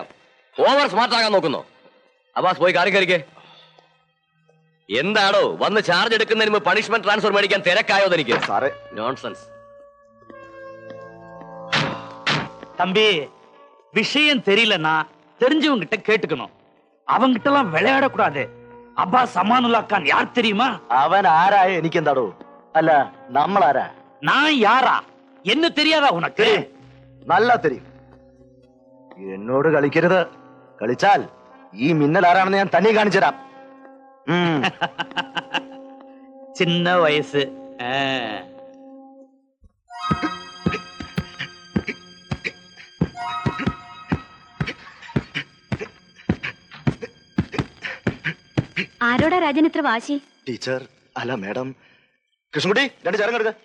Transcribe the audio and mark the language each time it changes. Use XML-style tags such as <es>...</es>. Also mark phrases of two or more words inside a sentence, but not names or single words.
<en>over smart</en> <ml>ആകാൻ നോക്കുന്നു. അബ്ബാസ് പോയി കാറി കയറിക്കേ. എന്താണോ വന്ന് ചാർജ് എടുക്കുന്നതിന് മുമ്പ്</ml> <en>punishment transfer</en> <ml>മേടിക്കാൻ തിരക്കായോ തനിക്ക്? സാറേ നോൺസെൻസ്.</ml> <ta>தம்பி, விஷயம் தெரியலன்னா தெரிஞ்சவங்க கிட்ட கேட்டுக்கணும். அவங்க கிட்ட எல்லாம் விளையாடக்கூடாது. அப்பாஸ் அமானுல்லா கான் யார் தெரியுமா?</ta> <ml>അവൻ ആരായ എനിക്കെന്താടോ? അല്ല, നമ്മളാരാ?</ml> <ta>நான் யாரா? என்ன தெரியாதா உனக்கு?</ta> <ml>നല്ല തെരിയും. എന്നോട് കളിക്കരുത്. കളിച്ചാൽ ഈ മിന്നൽ ആരാണെന്ന് ഞാൻ തന്നെ കാണിച്ചു തരാം.</ml> <ta>சின்ன வயசு.</ta> <ml>ആരോടാ രാജൻ ഇത്ര വാശി? ടീച്ചർ, അല്ല മാഡം. കൃഷ്ണൻകുട്ടി, രണ്ട് ചേരം എടുക്ക.</ml>